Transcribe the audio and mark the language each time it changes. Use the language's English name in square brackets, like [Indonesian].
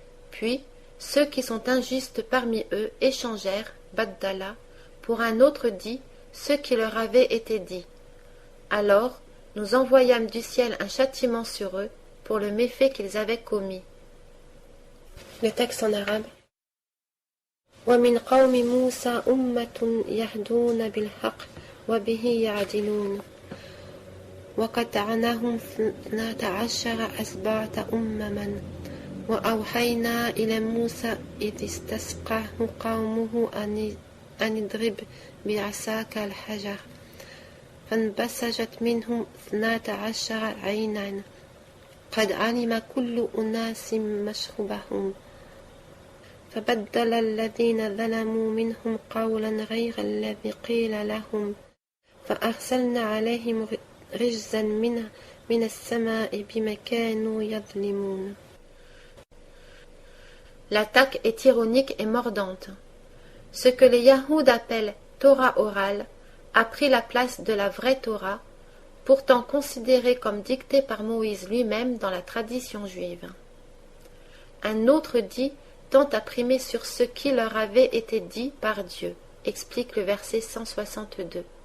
[French] Puis, ceux qui sont injustes parmi eux échangèrent, Baddala, pour un autre dit, ce qui leur avait été dit. Alors, nous envoyâmes du ciel un châtiment sur eux, pour le méfait qu'ils avaient commis. Le texte en arabe. [Arabic] ومن قوم موسى أمة يهدون بالحق وبه يعدلون وقطعناهم 12 أسباط أمما وأوحينا إلى موسى إذ استسقاه قومه أن اضرب بعصاك الحجر فانبسجت منه 12 عينا قد علم كل أناس مشربهم فبدل الذين ظلموا منهم قولا غير الذي قيل لهم فأرسلنا عليهم رجزا من السماء بما كانوا يظلمون. [French] L'attaque est ironique et mordante. Ce que les Yahoud appellent Torah orale a pris la place de la vraie Torah, pourtant considérée comme dictée par Moïse lui-même dans la tradition juive. Un autre dit tend à primer sur ce qui leur avait été dit par Dieu, explique le verset 162.